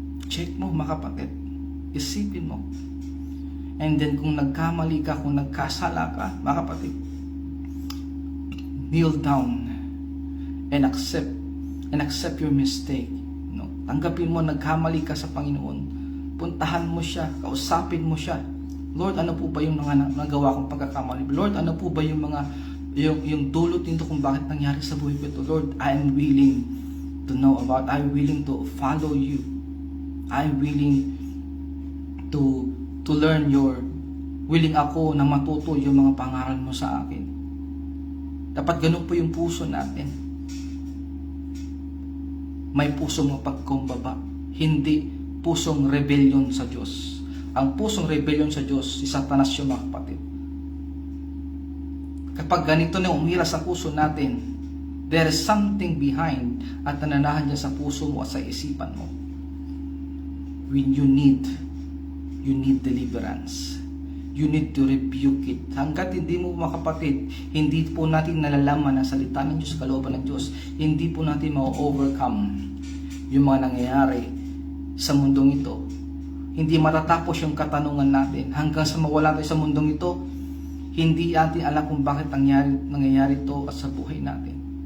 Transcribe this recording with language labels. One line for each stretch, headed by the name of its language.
Filipino: Check mo, mga kapatid. Isipin mo. And then kung nagkamali ka, kung nagkasala ka, mga kapatid,
English: kneel down and accept your mistake.
Filipino: No? Tanggapin mo, nagkamali ka sa Panginoon. Puntahan mo siya, kausapin mo siya. Lord, ano po ba yung mga nagawa kong pagkakamali? Lord, ano po ba yung mga yung dulot nito kung bakit nangyari sa buhay ko ito?
English: Lord, I am willing to know about, I'm willing to follow you. I'm willing to learn
Filipino: willing ako na matuto yung mga pangaral mo sa akin. Dapat ganun po yung puso natin. May pusong mapagkumbaba, hindi pusong rebellion sa Diyos. Ang pusong rebellion sa Diyos, si Satanas yung, mga kapatid. Kapag ganito na umiras sa puso natin,
English: there is something behind
Filipino: at nananahan niya sa puso mo at sa isipan mo.
English: When you need deliverance. You need to rebuke it.
Filipino: Hanggat hindi mo, mga kapatid, hindi po natin nalalaman ang salita ng Diyos, kalooban ng Diyos, hindi po natin ma-overcome yung mga nangyayari sa mundong ito. Hindi matatapos yung katanungan natin. Hanggang sa mawala tayo sa mundong ito, hindi natin alam kung bakit nangyayari ito at sa buhay natin.